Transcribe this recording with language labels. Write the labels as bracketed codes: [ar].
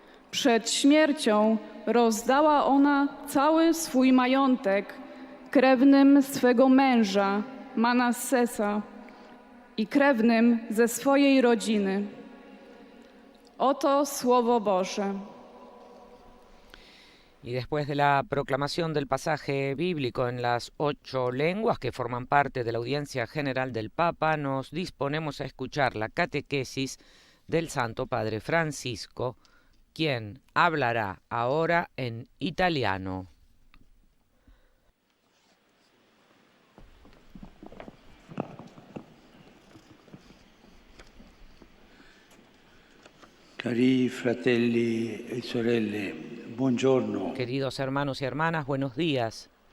[pl] Przed śmiercią rozdała ona cały swój majątek krewnym swego męża, Manassesa, i krewnym ze swojej rodziny. Oto Słowo Boże. [es] Y después de la proclamación del pasaje bíblico en las 8 lenguas que forman parte de la audiencia general del Papa, nos disponemos a escuchar la catequesis del Santo Padre Francisco, quien hablará ahora en italiano. [it] Cari fratelli e sorelle, buongiorno. [es] Queridos hermanos y hermanas, buenos días.